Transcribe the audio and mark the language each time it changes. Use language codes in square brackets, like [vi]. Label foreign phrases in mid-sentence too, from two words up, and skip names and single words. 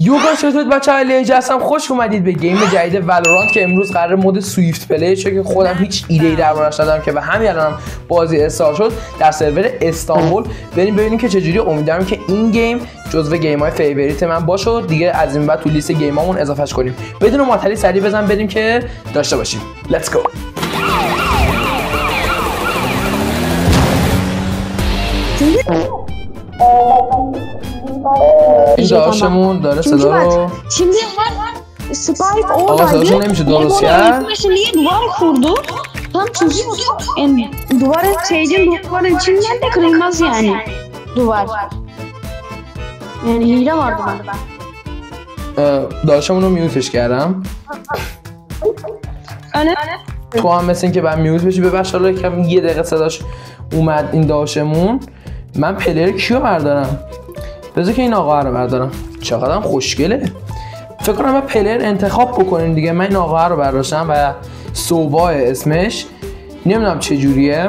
[fa] یوگا چطورید بچه های لیج هستم. خوش اومدید به گیم جدید والورانت که امروز قرار مود سویفت پلی شه که خودم هیچ ایده ای دربارش ندارم که به همین الانم بازی استارت شد در سرور استانبول. بریم ببینیم که چجوری. امیدوارم که این گیم جزو گیم های فیوریت من باشه و دیگه از این بعد تو لیست گیمامون اضافهش کنیم. بدون معطلی سریع بزن بریم که داشته باشیم. [en] Let's go. [fa] این داشتمون داره صدا رو [tr] şimdi Spike [fa] آقا صداشون نمیشه درست کرد. [tr] Niye duvar kurdu? Tam çözüyor. Duvarın duvarın içinden de kırılmaz yani. Duvar. Yani hile vardı bende. [fa] داشتمون رو میوتش کردم. تو هم مثل این که باید میوت بشی. ببخش حالا کم یه دقیقه صداش اومد این داشتمون. من پلیر کیو بردارم؟ بذار که این آقا رو بردارم. چقدرم خوشگله. فکر کنم من پلیر انتخاب بکنیم دیگه. من این آقا رو برداشتم و صوبا اسمش نمیدونم چه جوریه.